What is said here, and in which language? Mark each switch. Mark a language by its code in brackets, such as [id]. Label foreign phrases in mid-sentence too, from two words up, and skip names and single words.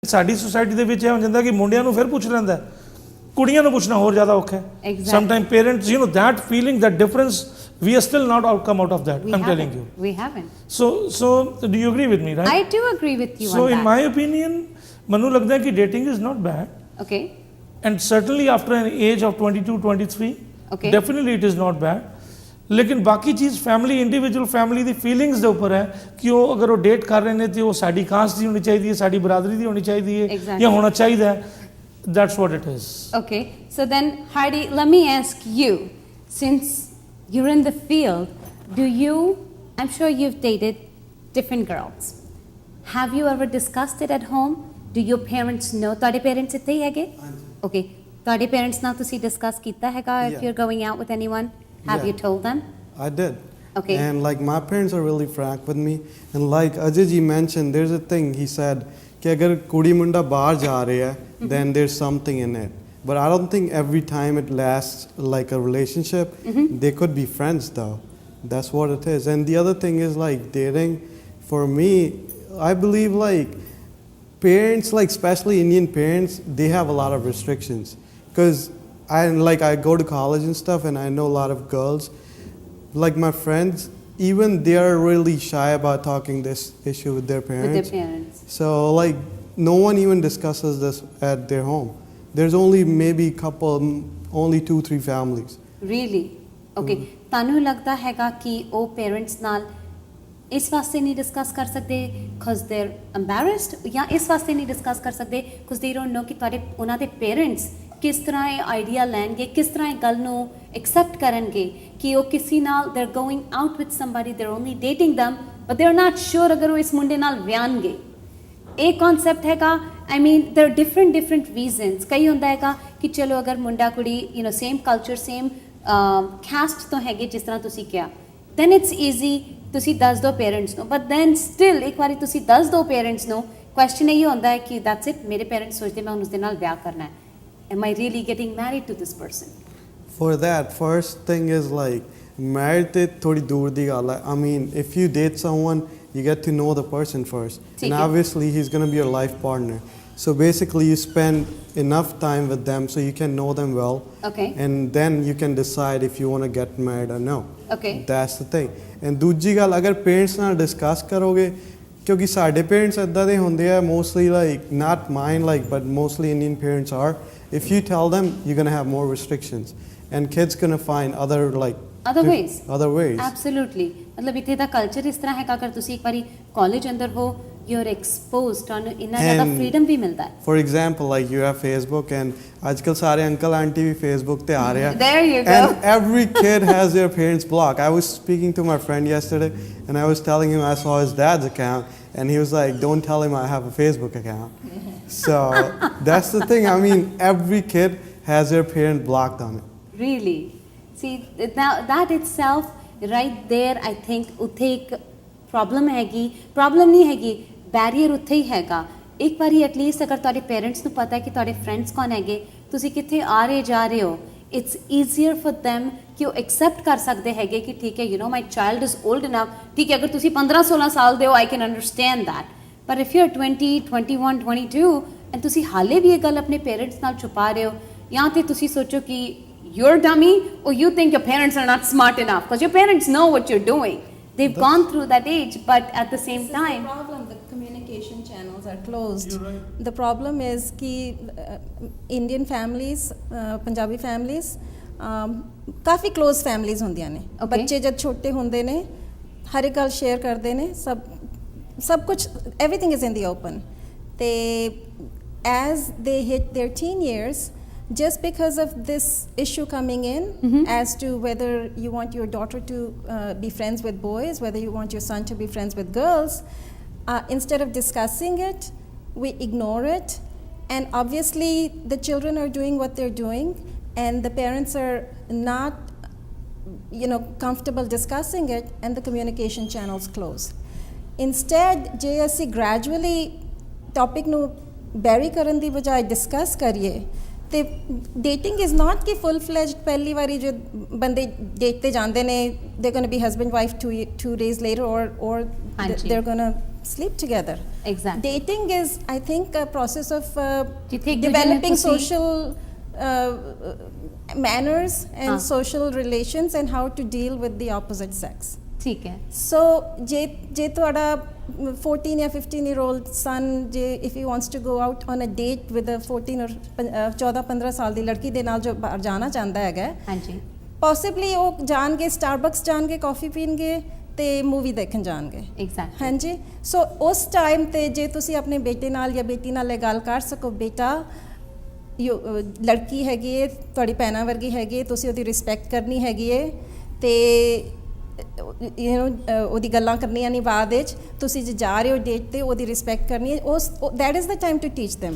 [pa] ਸਾਡੀ ਸੁਸਾਇਟੀ ਦੇ ਵਿੱਚ ਇਹ ਹੋ ਜਾਂਦਾ ਕਿ ਮੁੰਡਿਆਂ ਨੂੰ ਫਿਰ ਪੁੱਛ ਲੈਂਦਾ, ਕੁੜੀਆਂ ਨੂੰ ਪੁੱਛਣਾ ਹੋਰ ਜ਼ਿਆਦਾ ਔਖਾ ਹੈ। [en] sometime parents you know that feeling, that difference, we are still not come out of that. I'm telling you, we haven't. So do you agree with me, right? I do agree with you so on that. in my opinion, [pa] ਮੈਨੂੰ ਲੱਗਦਾ ਹੈ ਕਿ [en] dating is not bad, okay, and certainly after an age of 22 23, okay, definitely it is not bad. [hi] लेकिन बाकी चीज़ [en] family, individual family [pa] ਦੀ ਫੀਲਿੰਗਸ ਦੇ ਉੱਪਰ ਹੈ ਕਿ ਉਹ ਅਗਰ ਉਹ ਡੇਟ ਕਰ ਰਹੇ ਨੇ ਤੇ ਉਹ ਸਾਡੀ ਕਾਸਟ ਦੀ ਹੋਣੀ ਚਾਹੀਦੀ ਹੈ, ਸਾਡੀ ਬਰਾਦਰੀ ਦੀ ਹੋਣੀ ਚਾਹੀਦੀ ਹੈ, ਜਾਂ ਹੋਣਾ ਚਾਹੀਦਾ ਹੈ। [en] That's what it is. Okay, so then Heidi, let me ask you, since you're in the field, I'm sure you've dated different girls. Have you ever discussed it at home? Do your parents know? [pa] ਤੁਹਾਡੇ parents ਇੱਥੇ ਹੀ ਹੈਗੇ? Okay, ਤੁਹਾਡੇ parents ਨਾਲ ਤੁਸੀਂ discuss ਕੀਤਾ ਹੈਗਾ [en] if you're going out with anyone? Have you told them? I did. Okay. And like my parents are really frank with me. And like Ajay ji mentioned, there's a thing he said, [hi] कि अगर [pa] ਕੁੜੀ ਮੁੰਡਾ [hi] बाहर जा रहे हैं, [en] then there's something in it. But I don't think every time it lasts like a relationship. They could be friends though. That's what it is. And the other thing is like dating. For me, I believe like parents, like especially Indian parents, they have a lot of restrictions. Because I go to college and stuff, and I know a lot of girls, like my friends, even they are really shy about talking this issue with their parents. With their parents. So like no one even discusses this at their home. There's only maybe only 2-3 families. Really? [pa] Okay. ਤੁਹਾਨੂੰ ਲੱਗਦਾ ਹੈਗਾ ਕਿ ਉਹ parents ਨਾਲ ਇਸ ਵਾਸਤੇ ਨਹੀਂ ਡਿਸਕਸ ਕਰ ਸਕਦੇ [en] because they're embarrassed, [pa] ਜਾਂ ਇਸ ਵਾਸਤੇ ਨਹੀਂ ਡਿਸਕਸ ਕਰ ਸਕਦੇ [en] because they don't know [pa] ਕਿ ਤੁਹਾਡੇ ਉਹਨਾਂ ਦੇ parents ਕਿਸ ਤਰ੍ਹਾਂ ਇਹ ਆਈਡੀਆ ਲੈਣਗੇ, ਕਿਸ ਤਰ੍ਹਾਂ ਇਹ ਗੱਲ ਨੂੰ ਐਕਸੈਪਟ ਕਰਨਗੇ ਕਿ ਉਹ ਕਿਸੇ ਨਾਲ [en] they're going out with somebody, they're only dating them, but they're not sure [pa] ਅਗਰ ਉਹ ਇਸ ਮੁੰਡੇ ਨਾਲ ਵਿਆਹਣਗੇ। ਇਹ ਕਨਸੈਪਟ ਹੈਗਾ। [en] I mean there are different reasons. [pa] ਕਈ ਹੁੰਦਾ ਹੈਗਾ ਕਿ ਚਲੋ ਅਗਰ ਮੁੰਡਾ ਕੁੜੀ [en] same culture, same caste [pa] ਤੋਂ ਹੈਗੇ ਜਿਸ ਤਰ੍ਹਾਂ ਤੁਸੀਂ ਕਿਹਾ, [en] then it's easy, [pa] ਤੁਸੀਂ ਦੱਸ ਦਿਓ ਪੇਰੈਂਟਸ ਨੂੰ। [en] but then still [pa] ਇੱਕ ਵਾਰੀ ਤੁਸੀਂ ਦੱਸ ਦਿਓ ਪੇਰੈਂਟਸ ਨੂੰ, ਕੁਐਸਚਨ ਇਹ ਹੁੰਦਾ ਹੈ ਕਿ [en] that's it, [pa] ਮੇਰੇ ਪੇਰੈਂਟਸ ਸੋਚਦੇ ਮੈਂ ਉਸ ਦੇ ਨਾਲ ਵਿਆਹ ਕਰਨਾ ਹੈ। [en] Am I really getting married to this person? For that, first thing is like married [pa] ਤੇ ਥੋੜ੍ਹੀ ਦੂਰ ਦੀ ਗੱਲ ਹੈ. [en] I mean, if you date someone, you get to know the person first, and obviously he's going to be your life partner. So basically, you spend enough time with them so you can know them well. Okay. And then you can decide if you want to get married or no. Okay. That's the thing. And [pa] ਦੂਜੀ ਗੱਲ ਅਗਰ parents ਨਾਲ discuss ਕਰੋਗੇ, ਕਿਉਂਕਿ ਸਾਡੇ parents ਇੱਦਾਂ ਦੇ ਹੁੰਦੇ ਆ mostly, [en] like not mine, like but mostly Indian parents are. If you tell them, you're going to have more restrictions, and kids going to find other ways. Absolutely. [pa] ਮਤਲਬ ਇੱਥੇ ਦਾ culture [hi] इस तरह है कि अगर [pa] ਤੁਸੀਂ ਇੱਕ ਵਾਰੀ college ਅੰਦਰ ਹੋ, [en] you're exposed to [pa] ਇੰਨਾ ਜ਼ਿਆਦਾ [en] freedom [hi] भी मिलता है। [en] For example, like you have Facebook, and [hi] आजकल सारे [en] uncle auntie भी Facebook [hi] ते आ रहे हैं। [en] There you go. And every kid has their parents blocked. I was speaking to my friend yesterday, and I was telling him I saw his dad's account, and he was like, "Don't tell him I have a Facebook account." So that's the thing. I mean, every kid has their parent blocked on it. Really? See, now that itself, right there, I think [pa] ਉੱਥੇ ਇੱਕ problem ਨਹੀਂ ਹੈਗੀ, barrier ਉੱਥੇ ਹੀ ਹੈਗਾ। ਇੱਕ ਵਾਰੀ [en] at least [pa] अगर ਤੁਹਾਡੇ parents ਨੂੰ ਪਤਾ ਹੈ ਕਿ ਤੁਹਾਡੇ friends ਕੌਣ ਹੈਗੇ, ਤੁਸੀਂ ਕਿੱਥੇ ਆ ਰਹੇ ਜਾ ਰਹੇ ਹੋ, [en] it's easier for them [pa] ਕਿ ਉਹ accept ਕਰ ਸਕਦੇ ਹੈਗੇ ਕਿ ਠੀਕ ਹੈ, [en] my child is old enough, [pa] ਠੀਕ ਹੈ, ਅਗਰ ਤੁਸੀਂ 15-16 ਸਾਲ ਦੇ ਹੋ, [en] I can understand that. But if you're 20, 21, 22 and [pa] ਤੁਸੀਂ ਹਾਲੇ ਵੀ ਇਹ ਗੱਲ ਆਪਣੇ parents ਨਾਲ ਛੁਪਾ ਰਹੇ ਹੋ, ਜਾਂ ਤੇ ਤੁਸੀਂ ਸੋਚੋ ਕਿ [en] you're dummy, or you think your parents are not smart enough, because your parents know what you're doing. They've gone through that age, but at the same time, the problem, the communication channels are closed. The problem is कि Indian families, Punjabi families, काफ़ी close families [pa] ਹੁੰਦੀਆਂ ਨੇ। ਬੱਚੇ ਜਦ ਛੋਟੇ ਹੁੰਦੇ ਨੇ, ਹਰ ਇੱਕ ਗੱਲ ਸ਼ੇਅਰ ਕਰਦੇ ਨੇ, ਸਭ ਕੁਝ, [en] everything is in the open. As they hit their teen years, just because of this issue coming in, as to whether you want your daughter to be friends with boys, whether you want your son to be friends with girls, instead of discussing it, we ignore it, and obviously the children are doing what they're doing, and the parents are not comfortable discussing it, and the communication channels close. Instead, [pa] ਜੇ ਅਸੀਂ gradually topic ਨੂੰ bury ਕਰਨ ਦੀ ਬਜਾਏ discuss ਕਰੀਏ, ਤੇ [en] dating is not [pa] ਕਿ [en] full fledged [pa] ਪਹਿਲੀ ਵਾਰੀ ਜੋ ਬੰਦੇ date ਤੇ ਜਾਂਦੇ ਨੇ, [en] they're going to be husband wife 2 days later, or they're going to sleep together. Exactly. Dating is, I think, a process of [pa] ਜਿੱਥੇ ਇੱਕ ਦੂਜੇ ਨੂੰ [en] developing [pa] ਤੁਸੀਂ- [en] social manners and [pa] ਹਾਂ। [en] social relations and how to deal with the opposite sex. [pa] ਠੀਕ ਹੈ So ਜੇ ਤੁਹਾਡਾ 14 ਜਾਂ 15 [en] year old son [pa] ਜੇ [en] if he wants to go out on a date with a 14 or 14-15 [pa] ਸਾਲ ਦੀ ਲੜਕੀ ਦੇ ਨਾਲ ਜੋ ਬਾਹਰ ਜਾਣਾ ਚਾਹੁੰਦਾ ਹੈਗਾ, ਹਾਂਜੀ possibly ਉਹ ਜਾਣਗੇ ਸਟਾਰਬਕਸ ਜਾਣਗੇ, ਕਾਫੀ ਪੀਣਗੇ ਤੇ ਮੂਵੀ ਦੇਖਣ ਜਾਣਗੇ। ਐਗਜ਼ੈਕਟਲੀ ਹਾਂਜੀ, ਸੋ ਉਸ ਟਾਈਮ ਤੇ ਜੇ ਤੁਸੀਂ ਆਪਣੇ ਬੇਟੇ ਨਾਲ ਜਾਂ ਬੇਟੀ ਨਾਲ ਇਹ ਗੱਲ ਕਰ ਸਕੋ, ਬੇਟਾ ਲੜਕੀ ਹੈਗੀ ਹੈ, ਤੁਹਾਡੀ ਭੈਣਾਂ ਵਰਗੀ ਹੈਗੀ ਹੈ, ਤੁਸੀਂ ਉਹਦੀ ਰਿਸਪੈਕਟ ਕਰਨੀ ਹੈਗੀ ਹੈ ਤੇ ਉਹਦੀ ਗੱਲਾਂ ਕਰਨੀਆਂ ਨਹੀਂ ਬਾਅਦ ਵਿੱਚ, ਤੁਸੀਂ ਜੇ ਜਾ ਰਹੇ ਹੋ ਡੇਟ ਤੇ ਉਹਦੀ ਰਿਸਪੈਕਟ ਕਰਨੀ ਹੈ, ਉਸ [en] that is the time to teach them.